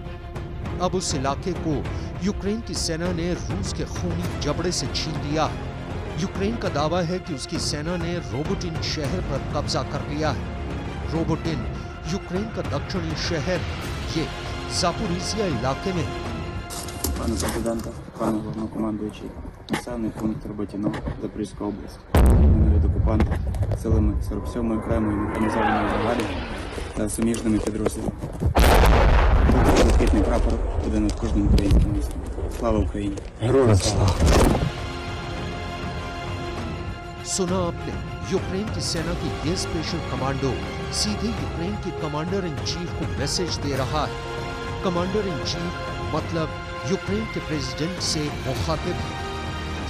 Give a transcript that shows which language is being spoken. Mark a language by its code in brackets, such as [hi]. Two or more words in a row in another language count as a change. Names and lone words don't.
[hi] अब उस इलाके को यूक्रेन की सेना ने रूस के खूनी जबड़े से छीन लिया है। यूक्रेन का दावा है कि उसकी सेना ने रोबोटिन शहर पर कब्जा कर लिया है। रोबोटिन यूक्रेन का दक्षिणी शहर, ये जापोरिजिया इलाके में। [uk] Пане президенте, пане головнокомандуючий, населений пункт Роботіно, Запорізька область. Вони від окупанти силами 47-ї окремої механізованої бригади та суміжними підрозділами. Тут блакитний прапор буде над кожним українським містом. Слава Україні! Героям слава! [hi] सुना आपने, यूक्रेन की सेना की ये [en] special commando [hi] सीधे यूक्रेन के [en] commander in chief [hi] को मैसेज दे रहा है। [en] commander in chief [hi] मतलब यूक्रेन के प्रेसिडेंट से मुखातिब है।